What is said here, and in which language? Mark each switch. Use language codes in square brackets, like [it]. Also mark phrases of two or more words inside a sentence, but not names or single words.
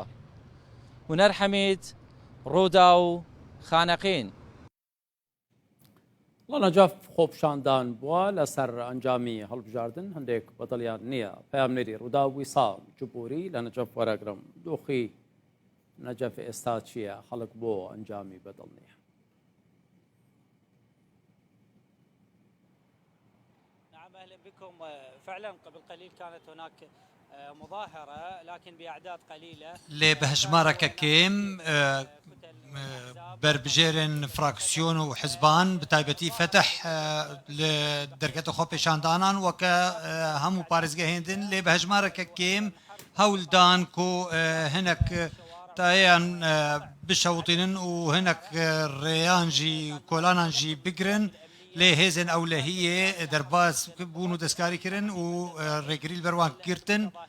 [ckb] هونەر حەمید، ڕوودا و خانەقین. لە نەجەف خۆپشاندان بووە لەسەر ئەنجامی هەڵبژاردن هەندێک بەدڵیان نییە. پەیامنێری ڕوودا ویسام جبووری لە نەجەف وەرەگرم. دۆخی نەجەف ئێستا چییە؟ خەڵک بۆ ئەنجامی بەدڵ نییە. [ar] نعم أهلا بكم. فعلا قبل قليل كانت هناك مظاهرة لكن بأعداد قليلة [ku] لێ بە هەژمارەکە کێم بربژێرن فراکسیۆن و حزبان بتایبەتی فتح لە دەرکەتە خۆ پێشاندانان وەکە هەموو پارێزگە هێندن لێ بە هەژمارەکە کێم هەولدان کۆ هەنێک تایان بشەوتێنن و هەنێک ڕێیانژی کۆلانانژی بگرن لێ هێزن ئەو لە هیە دەرباز بوون و دەستکاریکردن و ڕێگریل بەروان گرتن